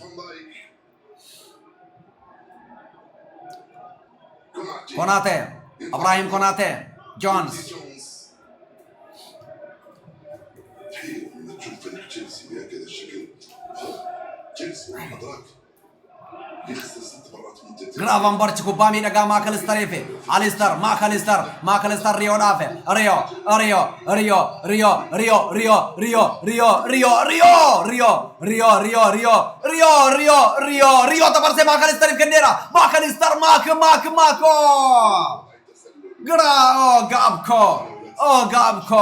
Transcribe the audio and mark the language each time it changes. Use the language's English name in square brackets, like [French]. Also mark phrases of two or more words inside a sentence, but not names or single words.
[Arabic] Konate, Ibrahim Konate, Jones. تشوف فريق تشيلسي بهكذا الشكل. تشيلسي أدراك يخسر 6 مرات متتالية. [Oromo] Gravenberch kubbaa miidhagaa Maakalistarii fi Maakalistar Riyoodhaaf. Riyoo dabarsee Maakalistariif kenneera. Maakalistar Maako. Gaabko.